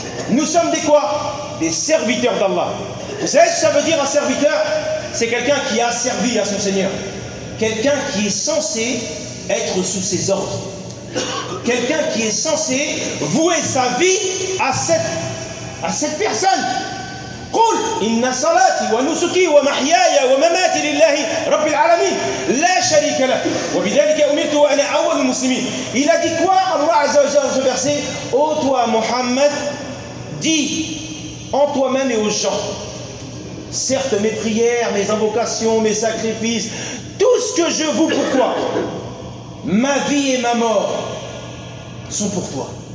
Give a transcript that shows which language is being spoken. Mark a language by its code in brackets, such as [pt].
[fr] Nous sommes des quoi? Des serviteurs d'Allah. Vous savez ce que ça veut dire un serviteur? C'est quelqu'un qui a servi à son Seigneur. Quelqu'un qui est censé être sous ses ordres. Quelqu'un qui est censé vouer sa vie à cette personne. [ar] قل إن صلاتي ونسكي ومحياي ومماتي لله رب العالمين لا شريك له وبذلك أمرت وأنا أول المسلمين. [fr] Il a dit quoi Allah Azza wa Jalla dans ce verset? Ô toi Muhammad, dis en toi-même et aux gens, certes mes prières, mes invocations, mes sacrifices, tout ce que je vous pourquoi, ma vie et ma mort sont pour toi.